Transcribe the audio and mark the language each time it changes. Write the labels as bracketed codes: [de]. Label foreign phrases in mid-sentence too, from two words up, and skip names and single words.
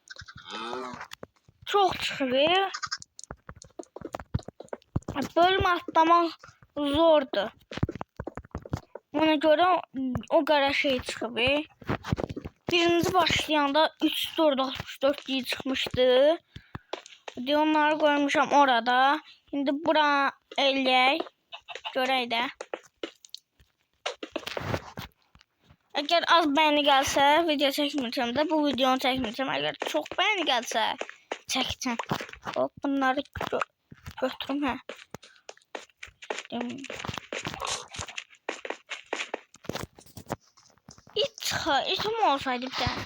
[az] Çox çıxıb. Bölüm atlamaq zordur. Ona göre [tr] o kadar şey [az] çıxıb. [tr] Birinci başlayanda 364 diye çıkmıştı. [az] Onları koymuşam orada. Şimdi bura eləyək. Görək də. [tr] Eğer az beğeni gelse video çekmeyeceğim de bu videonu çekmeyeceğim. Eğer çok beğeni gelse çekeceğim. Hop, bunları götürüm ha. İçim olsaydı bir tane.